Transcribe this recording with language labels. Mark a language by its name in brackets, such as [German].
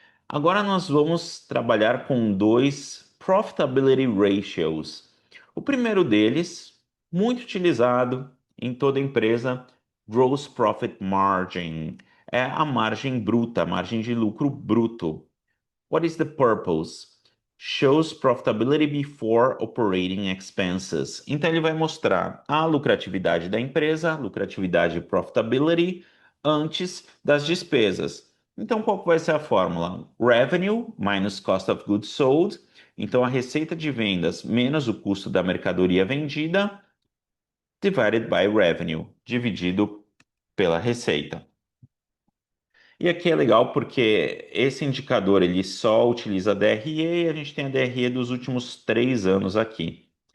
[Portuguese] Agora nós vamos trabalhar com dois profitability ratios. O primeiro deles, muito utilizado em toda empresa, gross profit margin, é a margem bruta, a margem de lucro bruto. [English] What is the purpose? Shows profitability before operating expenses. [Portuguese] Então ele vai mostrar a lucratividade da empresa, lucratividade profitability, antes das despesas. Então qual que vai ser a fórmula? Revenue minus cost of goods sold. Então a receita de vendas menos o custo da mercadoria vendida, [English] divided by revenue, [Portuguese] dividido pela receita. E aqui é legal porque esse indicador ele só utiliza a DRE e a gente tem a DRE dos últimos 3 anos aqui.